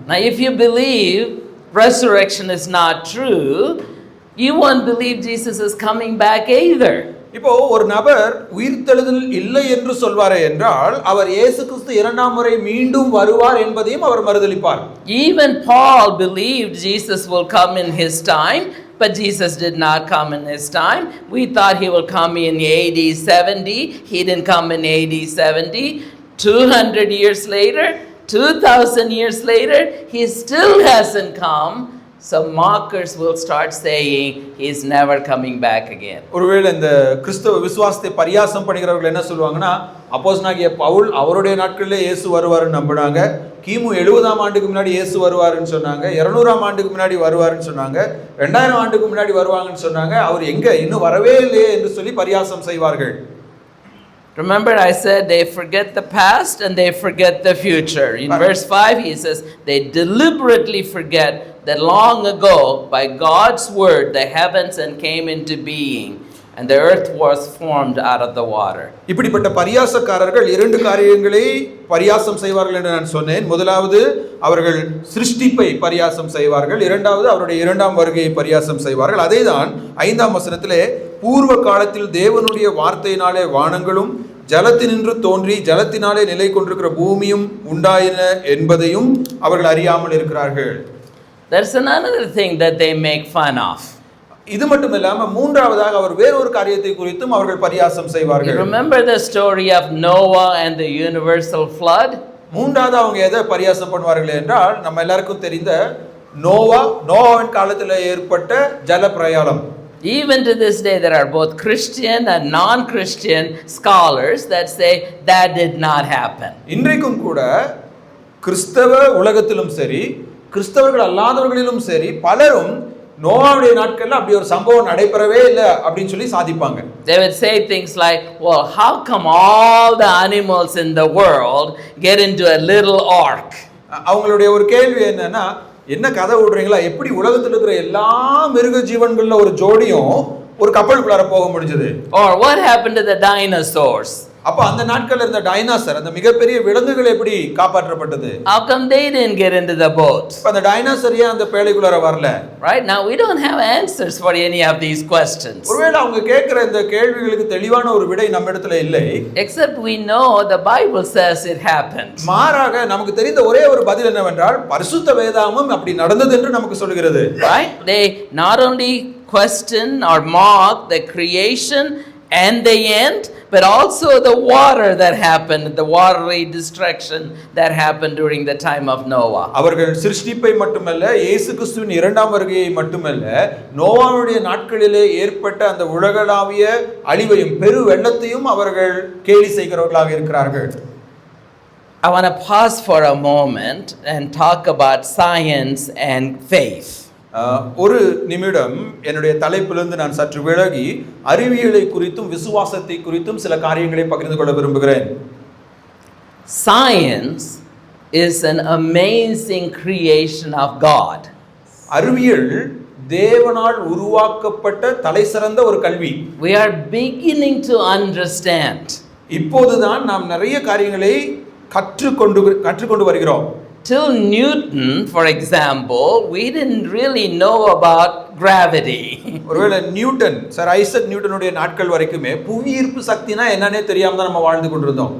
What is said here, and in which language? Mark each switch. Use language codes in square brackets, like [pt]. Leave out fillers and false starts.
[en] Now if you believe resurrection is not true, you won't believe Jesus is coming back either. [ta] இப்போ ஒரு நபர் உயிர்த்தெழுதல் இல்லை என்று சொல்வாரே என்றால் அவர் இயேசு கிறிஸ்து இரண்டாம் முறை மீண்டும் வருவார் என்பதையும் அவர் மறுதலிப்பார். [en] Even Paul believed Jesus will come in his time, but Jesus did not come in his time. We thought he will come in AD 70. He didn't come in AD 70. 200 years later, 2000 years later, he still hasn't come. So mockers will start saying he's never coming back again. [ta] ஒருவேளை இந்த கிறிஸ்தவ விசுவாசத்தை பரியாசம் பண்ணுகிறவர்கள் என்ன சொல்லுவாங்கன்னா, அப்போஸ்தலனாகிய பவுல் அவருடைய நாட்களிலே இயேசு வருவாருன்னு நம்பினாங்க, கிமு 70ஆம் ஆண்டுக்கு முன்னாடி இயேசு வருவாருன்னு சொன்னாங்க, 200ஆம் ஆண்டுக்கு முன்னாடி வருவாருன்னு சொன்னாங்க, 2000 ஆண்டுக்கு முன்னாடி வருவாங்கன்னு சொன்னாங்க, அவர் எங்க இன்னும் வரவே இல்லையே என்று சொல்லி பரியாசம் செய்வார்கள். [en] Remember I said they forget the past and they forget the future. In verse 5 he says they deliberately forget that long ago by God's word the heavens and came into being and the earth was formed out of the water. [ta] இப்படிப்பட்ட பரியாசக்காரர்கள் இரண்டு காரியங்களை பரியாசம் செய்வார்கள் என்று நான் சொன்னேன். முதலாவது அவர்கள் சிருஷ்டிப்பை பரியாசம் செய்வார்கள், இரண்டாவது அவருடைய இரண்டாம் வருகையை பரியாசம் செய்வார்கள். அதேதான் 5ஆம் வசனத்திலே பூர்வ காலத்தில் தேவனுடைய வார்த்தையினாலே வானங்களும் ஜலத்தினின்று தோன்றி ஜலத்தினாலே நிலை கொண்டிருக்கிற பூமியும் உண்டாயின என்பதையும் அவர்கள் அறியாமல் இருக்கிறார்கள். [en] There's another thing that they make fun of. [ta] இது மட்டும் இல்லாம மூன்றாவதாக அவர் வேறொரு காரியத்தை குறித்தும் அவர்கள் பரியாசம் செய்வார்கள். [en] You remember the story of Noah and the universal flood? [ta] மூன்றாவது அவங்க எதை பரியாசம் பண்ணுவார்கள் என்றால் நம்ம எல்லாருக்கும் தெரிந்த நோவாவின் காலத்தில் ஏற்பட்ட ஜல பிரயாணம். [en] Even to this day there are both Christian and non-Christian scholars that say that did not happen. [ta] இன்றைக்கும் கூட கிறிஸ்தவ உலகத்திலும் சரி கிறிஸ்தவர்கள் அல்லாதவர்களிலும் சரி பலரும் நோவாவுடைய நாட்கள்ல அப்படி ஒரு சம்பவம் நடைபெறவே இல்லை அப்படின்னு சொல்லி சாதிப்பாங்க. [en] They would say things like, well, how come all the animals in the world get into a little ark? [ta] அவங்களுடைய ஒரு கேள்வி என்னன்னா, என்ன கதை விடுறீங்களா, எப்படி உலகத்தில் இருக்கிற எல்லா மிருக ஜீவன்கள்ல ஒரு ஜோடியும் ஒரு கப்பலுக்குள்ளார போக முடிஞ்சது? [en] Or what happened to the dinosaurs? [ta] அப்ப அந்த நாட்கள்ல இருந்த டைனோசர், அந்த மிகப்பெரிய விலங்குகள் எப்படி காப்பாற்றப்பட்டது? [en] How come they didn't get into the boat? [ta] அந்த டைனோசர் ஏன் அந்த பேழைக்குள்ளார வரல? [en] Right now we don't have answers for any of these questions. [ta] ஒருவேளை அவங்க கேட்கிற இந்த கேள்விகளுக்கு தெளிவான ஒரு விடை நம்மிடத்துல இல்லை. [en] Except we know the Bible says it happened. [ta] மாறாக நமக்கு தெரிந்த ஒரே ஒரு பதில் என்னவென்றால் பரிசுத்த வேதாகமம் அப்படி நடந்தது என்று நமக்கு சொல்கிறது. [en] Right? They not only question or mock the creation and the end, but also the water that happened, the watery destruction that happened during the time of Noah. [ta] அவர்கள் சிருஷ்டிப்பை மட்டுமல்ல, இயேசு கிறிஸ்துவின் இரண்டாம் வருகையை மட்டுமல்ல, நோவாவுடைய நாட்களிலே ஏற்பட்ட அந்த உலகளாவிய அழிவையும் பெரு வெள்ளத்தையும் அவர்கள் கேலி செய்கிறவர்களாக இருக்கிறார்கள். [en] I want to pause for a moment and talk about science and faith. [ta] ஒரு நிமிடம் என்னுடைய தலைப்பிலிருந்து நான் சற்று விலகி அறிவியலை குறித்தும் விசுவாசத்தை குறித்தும் சில காரியங்களை பகிர்ந்து கொள்ள விரும்புகிறேன். [en] Science is an amazing creation of God. [ta] அறிவியல் தேவனால் உருவாக்கப்பட்ட தலைசிறந்த ஒரு கல்வி. [en] We are beginning to understand. [ta] இப்போதுதான் நாம் நிறைய காரியங்களை கற்றுக்கொண்டு வருகிறோம். [en] Till Newton, for example, we didn't really know about gravity. [ta] ஒருவேளை நியூட்டன், சார் ஐசக் நியூட்டனுடைய நாட்கள் வரைக்குமே புவியீர்ப்பு சக்தினா என்னன்னே தெரியாம தான் நம்ம வாழ்ந்து கொண்டிருந்தோம்.